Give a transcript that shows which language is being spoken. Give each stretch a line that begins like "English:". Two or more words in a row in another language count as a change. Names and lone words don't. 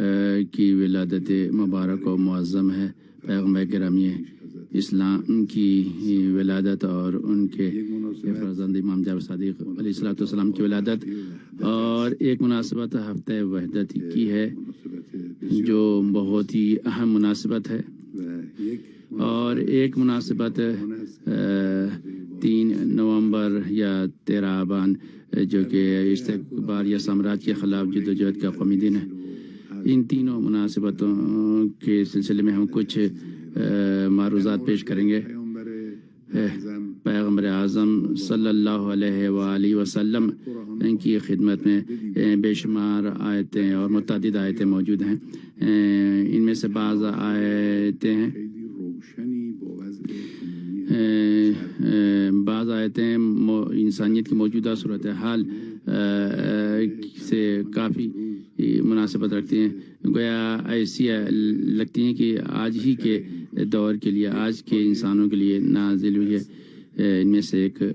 Urdu: کی ولادت مبارک و معظم ہے، پیغمبر گرامی اسلام کی ولادت اور ان کے فرزند امام جعفر صادق
Arabic: علیہ الصلوۃ والسلام
Urdu: کی ولادت. اور ایک مناسبت ہفتہ وحدت کی ہے جو بہت ہی اہم مناسبت ہے.
Persian: و یک
Urdu: اور ایک مناسبت 3 نومبر یا 13 آبان جو کہ استکبار یا سامراج کے خلاف جدوجہد کا قومی دن ہے. ان تینوں مناسبتوں کے سلسلے میں ہم کچھ معروضات پیش کریں گے.
Persian: پیامبر اعظم
Urdu: پیغمبر اعظم
Arabic: صلی اللہ علیہ وآلہ وسلم
Urdu: ان کی خدمت میں بے شمار آیتیں اور متعدد آیتیں موجود ہیں. ان میں سے بعض آیتیں ہیں،
Persian: خیلی روشنی با وضع عمومی
Urdu: بعض آیتیں انسانیت کی موجودہ صورتحال سے کافی مناسبت رکھتی ہیں. گویا ایسی لگتی ہیں کہ آج ہی کے دور کے لیے، آج کے انسانوں کے لیے نازل ہوئی ہے. ان میں سے ایک